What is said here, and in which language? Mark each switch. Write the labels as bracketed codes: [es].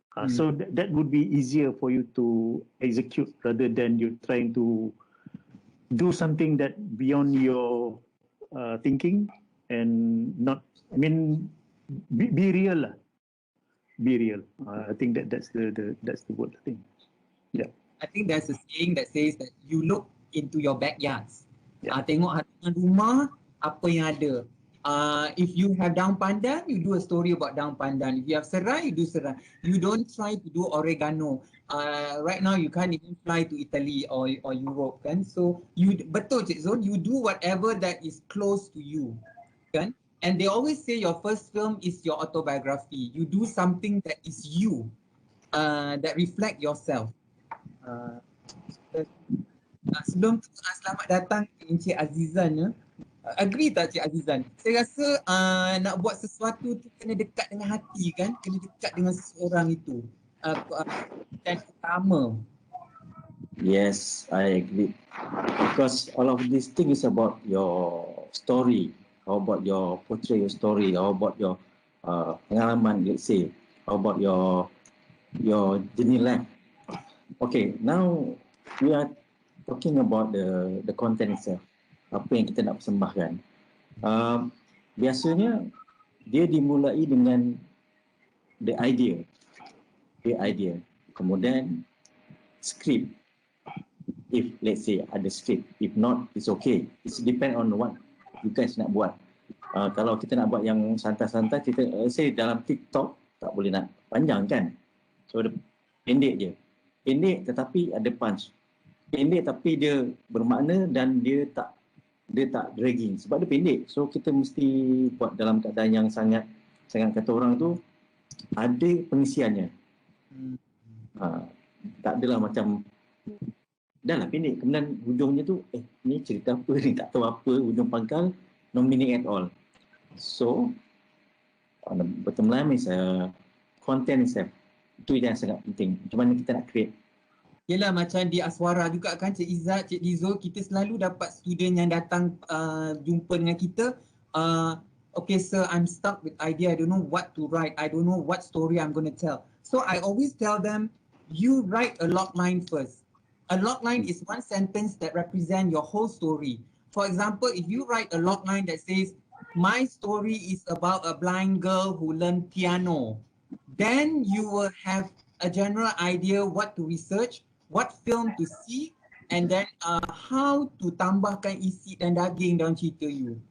[en] So that would be easier for you to execute rather than you trying to do something that beyond your thinking and not. I mean, be real lah. Be real. I think that's the word thing. Yeah. I think there's a saying that says that you look into your backyards. Yeah. [ms] Tengok halaman rumah, apa yang ada. [en] If you have daun pandan, you do a story about daun pandan. If you have serai, you do serai. You don't try to do oregano. Right now you can't even fly to Italy or Europe, kan? So betul Cik Zon, you do whatever that is close to you, kan? And they always say your first film is your autobiography. You do something that is you, that reflect yourself. [ms] Sebelum tu, selamat datang Encik Azizan. Ya. Agree tak Cik Azizan? Saya rasa nak buat sesuatu tu kena dekat dengan hati, kan? Kena dekat dengan seseorang itu. Dan utama. [en] Yes, I agree. Because all of these things is about your story. How about your portray your story? How about your pengalaman, let's say? How about your journey life? Okay, now we are talking about the content itself. [ms] Apa yang kita nak persembahkan. Biasanya dia dimulai dengan [en] the idea. [ms] Kemudian script. [en] If let's say ada script, if not, it's okay. It's depend on what you guys [ms] nak buat. Kalau kita nak buat yang santai-santai, kita say dalam TikTok tak boleh nak panjang, kan? So pendek je. Pendek tetapi ada punch. Pendek tapi dia bermakna dan dia tak dragging sebab dia pendek. So kita mesti buat dalam keadaan yang sangat kata orang tu ada pengisiannya. Tak adalah macam dah lah pendek, kemudian hujungnya tu ni cerita apa ni, tak tahu apa, hujung pangkal [en] no meaning at all. So on the bottom line is content itself, [ms] itu yang sangat penting. Macam mana kita nak [en] create. [ms] Yelah, macam di Aswara juga kan Cik Izzat, Cik Dizo, kita selalu dapat student yang datang jumpa dengan kita, [en] okay, sir, I'm stuck with idea. I don't know what to write. I don't know what story I'm going to tell. So I always tell them, you write a log line first. A log line is one sentence that represents your whole story. For example, if you write a log line that says, my story is about a blind girl who learned piano, then you will have a general idea what to research, what film to see, and then how to [ms] tambahkan isi dan daging dalam cerita [en] you.